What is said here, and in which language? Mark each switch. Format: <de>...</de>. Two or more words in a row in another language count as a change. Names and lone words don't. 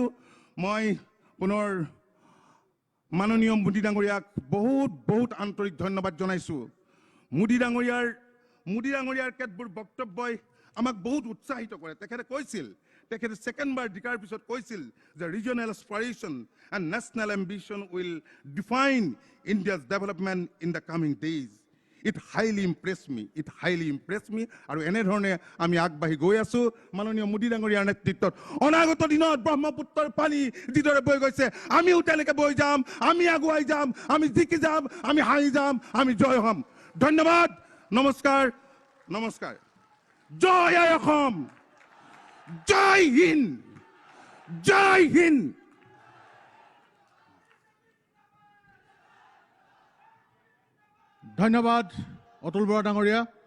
<as>মই পুনৰ মাননীয় মোদী ডাঙৰীয়াক বহুত আন্তৰিক ধন্যবাদ জনাইছোঁ। মোদী ডাঙৰীয়াৰ কেতবোৰ বক্তব্যই আমাক বহুত উৎসাহিত কৰে। তেখেতে ছেকেণ্ডবাৰ জিকাৰ পিছত কৈছিল যে</as> <en>regional aspiration and national ambition will define India's development in the coming days. it highly impress me.</en> <as>আৰু এনেধৰণে আমি আগবাঢ়ি গৈ আছোঁ মাননীয় মোদী ডাঙৰীয়াৰ নেতৃত্বত। অনাগত দিনত ব্ৰহ্মপুত্ৰৰ পানী যিদৰে বৈ গৈছে, আমিও তেনেকৈ বৈ যাম, আমি আগুৱাই যাম, আমি জিকি যাম, আমি হাঁহি যাম, আমি জয় হ'ম। ধন্যবাদ, নমস্কাৰ। জয় আই অসম, জয় হিন্দ।</as> <hi>धन्यवाद अतुल बोरा डांगरिया।</hi>